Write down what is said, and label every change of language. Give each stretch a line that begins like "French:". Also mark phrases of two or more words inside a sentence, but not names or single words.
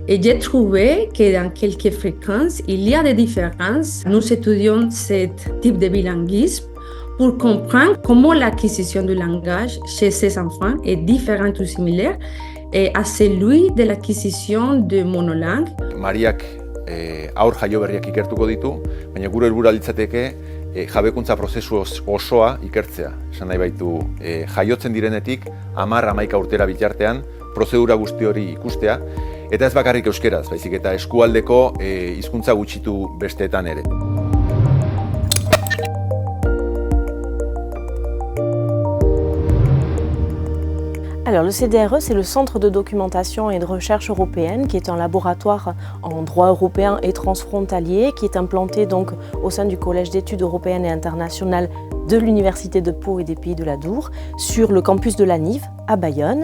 French: Et j'ai trouvé que dans quelques fréquences, il y a des différences. Nous étudions ce type de bilinguisme pour comprendre comment l'acquisition du langage chez ces enfants est différente ou similaire à celui de l'acquisition de monolangue.
Basque: Mariak aur jaio berriak ikertuko ditu, baina gure helburua litzateke jabekuntza prozesu osoa ikertzea. Esan nahi baitu, jaiotzen direnetik 10-11 urtera bitartean prozedura guzti hori ikustea, eta ez bakarrik euskeraz, baizik eta eskualdeko hizkuntza gutxitu besteetan ere.
French: Alors, le CDRE, c'est le Centre de documentation et de recherche européenne, qui est un laboratoire en droit européen et transfrontalier, qui est implanté donc au sein du Collège d'études européennes et internationales de l'Université de Pau et des Pays de l'Adour, sur le campus de la Nive, à Bayonne.